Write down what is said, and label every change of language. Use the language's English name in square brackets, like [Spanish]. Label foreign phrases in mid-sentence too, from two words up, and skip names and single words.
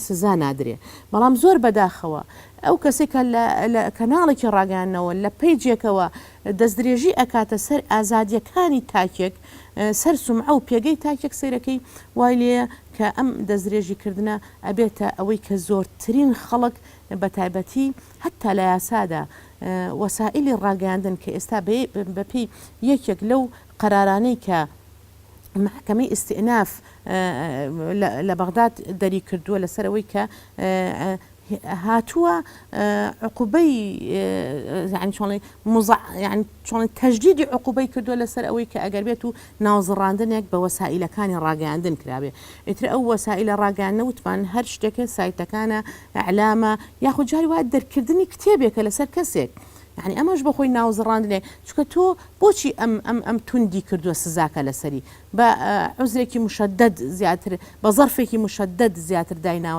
[Central Kurdish] سزا نادرێ بەڵام زۆر بەداخەوە ئەو کەسێکە لە کەناڵێکی ڕاگەاندنەوە لە پەیجێکەوە دەستدرێژی ئەکاتە سەر ئازادیەکانی تاکێک سەر سومعە و پێگەی تاکێک سەیرەکەی وای لێە کە ئەم دەستدرێژیکردنە ئەبێتە ئەوەی کە زۆرترین خەڵک بەتایبەتی هەتا لە یاسادا وەسائلی ڕاگەاندن کە ئێستا بەپی یەکێک لەو قەرارانەی کە محکمەی ئیستئیناف لە بەغداد دەری کردووە لەسەرەوەی کە هاتووە عقوبەی [Arabic] يعني شلون تجديد [Central Kurdish] عقوبەی کردووە لەسەر ئەوەی کە ئەگەر بێت و ناوزڕاندنێک بە وەسائلەکانی ڕاگەاندن کرابێ ئیتر ئەو وەسائلە ڕاگەاندنە وتمان هەر شتێکە سایتەکانە ئەعلامە یاخود جاری وایە دەرکردنی کتێبێکە لەسەر کەسێک يعني ئەمەش بەخۆی ناوزڕاندنێ چکە تۆ بۆچی ئەم توندی کردووە سزاکە لەسەری بە عوزرێکی مشدد زیاتر بە زەرفێکی مشدد زیاتر دایناوە